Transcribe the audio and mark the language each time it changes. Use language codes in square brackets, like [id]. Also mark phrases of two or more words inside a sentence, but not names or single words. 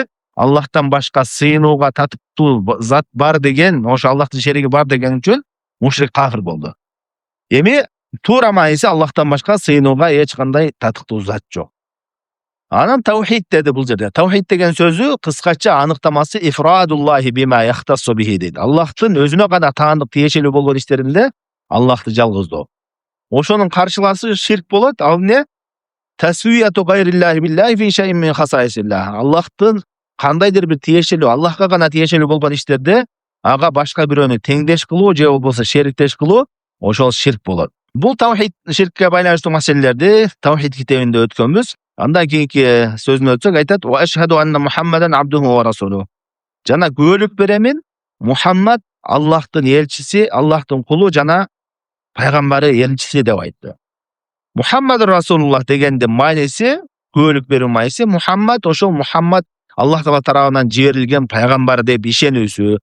[ky] Аллахтан башка сыйынууга татыктуу зат бар деген, ошо Аллахтын шериги бар деген үчүн мушрик кафир болду. Эми туура маанisi Аллахтан башка сыйынууга эч кандай татыктуу зат жок. Анан таухид деди бул жерде. Таухид деген сөзү кыскача аныктамасы [ar] إفراد الله بما يختص به [ky] дейт. Аллахтын өзүнө гана таандык тиешелүү болгон иштеринде Аллахты жалгыздоо. Ошонун каршыласы ширк болот. Ал эмне? [ar] تسوية غير الله بالله في شيء من خصائص الله. [ky] Аллахтын кандайдыр бир тиешелүү, Аллахка гана тиешелүү болгон иштерде ага башка бирөөнү теңдеш кылуу же болбосо шериктеш кылуу ошол ширк болот. Бул тавхид ширкке байланыштуу маселелерди тавхид китебинде өткөнбүз. Андан кийинки сөзүнө өтсөк айтат: [ar] "وأشهد أن محمدا عبده ورسوله". [ky] Жана күбөлүк беремин, Мухаммад Аллахтын элчиси, Аллахтын кулу жана пайгамбары элчиси деп айтты. [ar] محمد رسول الله [ky] дегендин мааниси, күбөлүк берүү мааниси, Мухаммад ошол Мухаммад Аллах Таала тарабынан жиберилген пайгамбар деп ишенүүсү.